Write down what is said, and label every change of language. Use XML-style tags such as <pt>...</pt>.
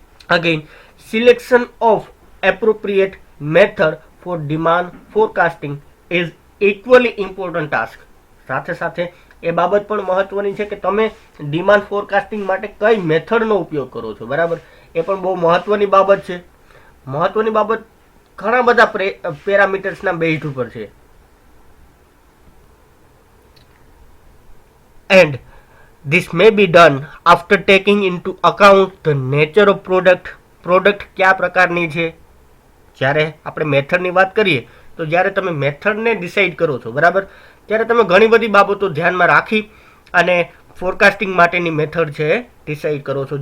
<en>Again selection of appropriate method for demand forecasting is equally important task.</en> <gu>સાથે સાથે એ બાબત પણ મહત્વની છે કે તમે ડિમાન્ડ ફોરકાસ્ટિંગ માટે કઈ મેથડનો ઉપયોગ કરો છો, બરાબર. એ પણ બહુ મહત્વની બાબત છે. મહત્વની બાબત ઘણા બધા પેરામીટર્સના બેઝ ઉપર છે.</gu> <en>and this may be done after taking into account the nature of</en> <gu>product કયા પ્રકારની છે. જ્યારે આપણે મેથડની વાત કરીએ તો જ્યારે તમે મેથડને ડિસાઇડ કરો છો, બરાબર, ત્યારે તમે ઘણી બધી બાબતો ધ્યાનમાં રાખી અને ફોરકાસ્ટિંગ માટેની મેથડ છે ડિસાઇડ કરો છો.</gu>